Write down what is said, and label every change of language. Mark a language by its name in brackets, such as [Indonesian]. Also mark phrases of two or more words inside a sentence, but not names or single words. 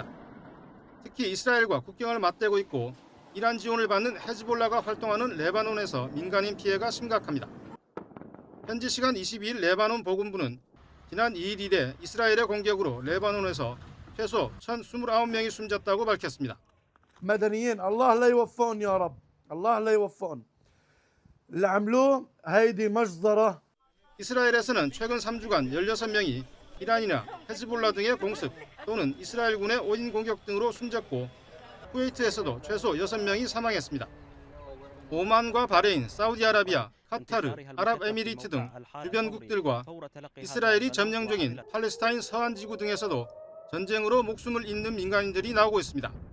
[Korean] 특히 이스라엘과 국경을 맞대고 있고 이란 지원을 받는 헤즈볼라가 활동하는 레바논에서 민간인 피해가 심각합니다. 현지 시간 22일 레바논 보건부는 지난 2일 이래 이스라엘의 공격으로 레바논에서 최소 1,029명이 숨졌다고 밝혔습니다. [Arabic] مدنيين الله لا يوفقهم يا رب الله لا يوفقهم اللي عملوه هيدي مجزرة. [Korean] 이스라엘에서는 최근 3주간 16명이 이란이나 헤즈볼라 등의 공습 또는 이스라엘군의 오인 공격 등으로 숨졌고 쿠웨이트에서도 최소 6명이 사망했습니다. 오만과 바레인, 사우디아라비아, 카타르, 아랍에미리트 등 주변국들과 이스라엘이 점령 중인 팔레스타인 서안지구 등에서도 전쟁으로 목숨을 잃는 민간인들이 나오고 있습니다.